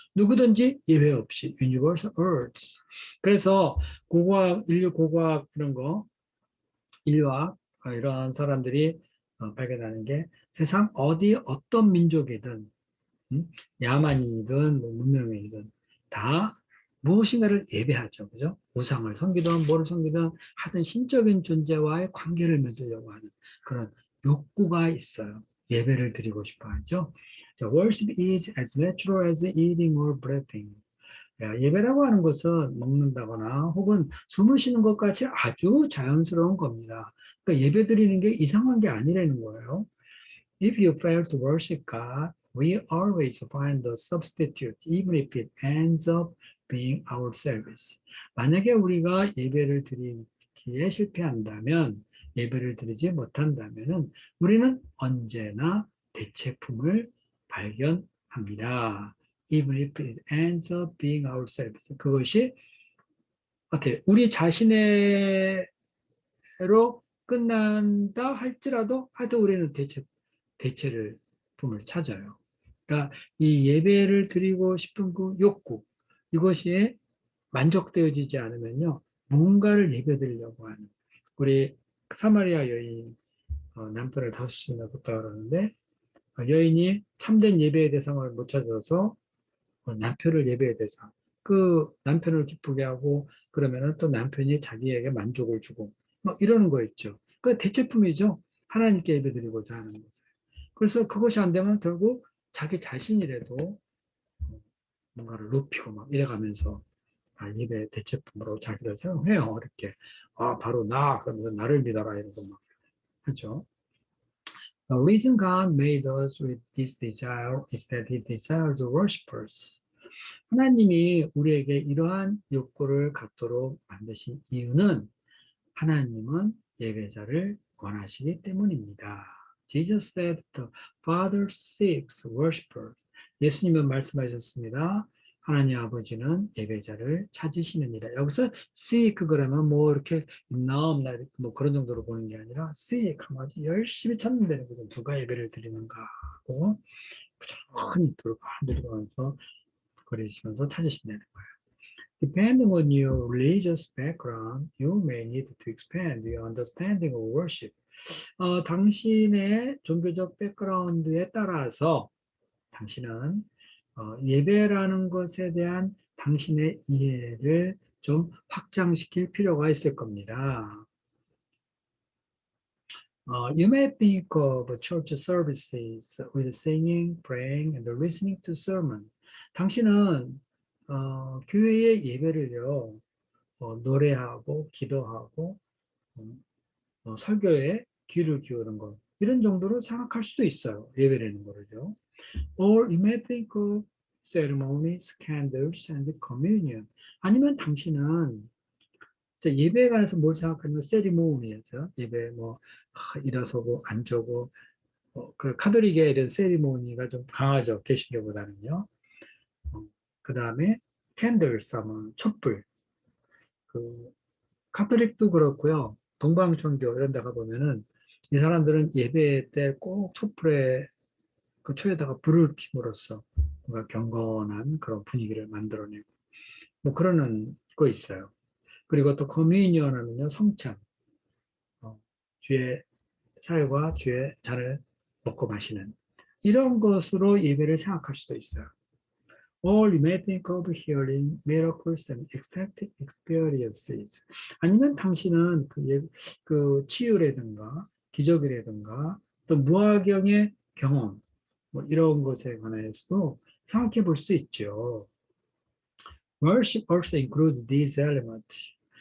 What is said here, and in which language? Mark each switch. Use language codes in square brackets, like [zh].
[ko] 누구든지 예외 없이, [en] universal earths. [ko] 그래서 인류 고고학 이런 거, 인류학, 이런 사람들이 발견하는 게 세상 어디 어떤 민족이든, 야만이든 뭐 문명이든 다 무엇인가를 예배하죠. 그죠? 우상을 섬기든 뭐를 섬기든 하여튼 신적인 존재와의 관계를 맺으려고 하는 그런 욕구가 있어요. 예배를 드리고 싶어 하죠. [en] 자, worship is as natural as eating or breathing. [ko] 예배라고 하는 것은 먹는다거나 혹은 숨을 쉬는 것 같이 아주 자연스러운 겁니다. 그러니까 예배 드리는 게 이상한 게 아니라는 거예요. [en] If you fail to worship God, we always find a substitute, even if it ends up being our service. [ko] 만약에 우리가 예배를 드리기에 실패한다면, 예배를 드리지 못한다면, 우리는 언제나 대체품을 발견합니다. [en] Even if it ends up being our service. [ko] 그것이 어떻게 우리 자신의로 끝난다 할지라도 하여튼 우리는 대체를 품을 찾아요. 그러니까 이 예배를 드리고 싶은 그 욕구 이것이 만족되어지지 않으면요 뭔가를 예배 드리려고 하는 우리 사마리아 여인 남편을 5시나 뒀다 그러는데 여인이 참된 예배의 대상을 못 찾아서 남편을 예배의 대상 그 남편을 기쁘게 하고 그러면은 또 남편이 자기에게 만족을 주고 막 이러는 거 있죠. 그 대체품이죠. 하나님께 예배드리고자 하는 것을. 그래서 그것이 안 되면 결국 자기 자신이라도 뭔가를 높이고 막 이래가면서 예배 대체품으로 자기를 사용해요. 이렇게. 바로 나. 그러면서 나를 믿어라. 이러고 막 하죠. [en] The reason God made us with this desire is that He desires worshipers. [ko] 하나님이 우리에게 이러한 욕구를 갖도록 만드신 이유는 하나님은 예배자를 원하시기 때문입니다. [en] Jesus said the Father seeks worshipers. [ko] 예수님은 말씀하셨습니다. 하나님 아버지는 예배자를 찾으시느니라. 여기서 seek 그러면 뭐 이렇게 넘나 뭐 그런 정도로 보는 게 아니라 seek 하면 아주 열심히 찾는 데는 거죠. 누가 예배를 드리는가 하고 부지런히 들어가면서 거리시면서 찾으신다는 거예요. [en] Depending on your religious background, you may need to expand your understanding of worship. [ko] 당신의 종교적 백그라운드에 따라서 당신은 예배라는 것에 대한 당신의 이해를 좀 확장시킬 필요가 있을 겁니다. [en] You may think of church services with singing, praying, and listening to sermon. [ko] 당신은 교회의 예배를요, 노래하고 기도하고 설교에 귀를 기울이는 것 이런 정도로 생각할 수도 있어요. 예배라는 거를요. [en] Or you may think of ceremonies, candles, and communion. [ko] 아니면 당신은 예배에 관해서 뭘 생각하냐면 세리모니에서 예배 뭐 일어서고 앉고 그 카톨릭의 이런 세리모니가 좀 강하죠. 개신교보다는요. 그 다음에 캔들스 하면 촛불. 그 카톨릭도 그렇고요. 동방천교 이런 데 가보면은 이 사람들은 예배 때 꼭 촛불에 그 초에다가 불을 킴으로써 뭔가 경건한 그런 분위기를 만들어내고 뭐 그러는 거 있어요. 그리고 또 커뮤니언 하면요 성찬 주의 살과 주의 잔을 먹고 마시는 이런 것으로 예배를 생각할 수도 있어요. [en] Or you may think of healing, miracles, and ecstatic experiences. [ko] 아니면 당신은 그 치유라든가 기적이라든가 또 무화경의 경험 뭐 이런 것에 관해서도 생각해 볼 수 있죠. [en] Worship also includes these elements.